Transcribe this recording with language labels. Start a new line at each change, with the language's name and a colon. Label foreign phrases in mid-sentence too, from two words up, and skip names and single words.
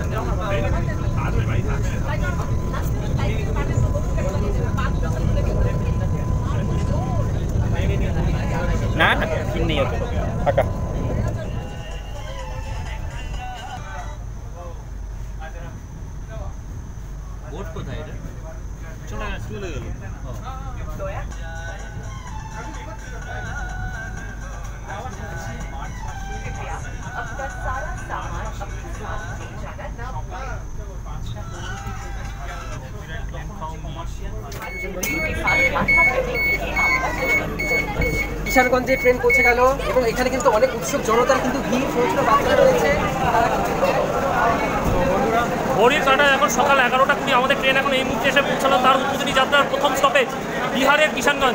Bangla: না না ভিড় নেই, ওকে ফাঁকা। বোট কোথায় এটা? চলে গেল।
Hindi: अपना सारा सामान अपने साथ ले जाना ना भूलें।
Bangla: কিষানগঞ্জে ট্রেন পৌঁছে গেল এবং এখানে কিন্তু অনেক উৎসুক জনতার কিন্তু ভিড়, ছোট ছোট বাচ্চা রয়েছে। ঘড়ির কাঁটা এখন সকাল 11:20, আমাদের ট্রেন এখন এই মুহূর্তে এসে পৌঁছালো তার উদ্বোধনী যাত্রার প্রথম স্টপেজ বিহারের কিষানগঞ্জ।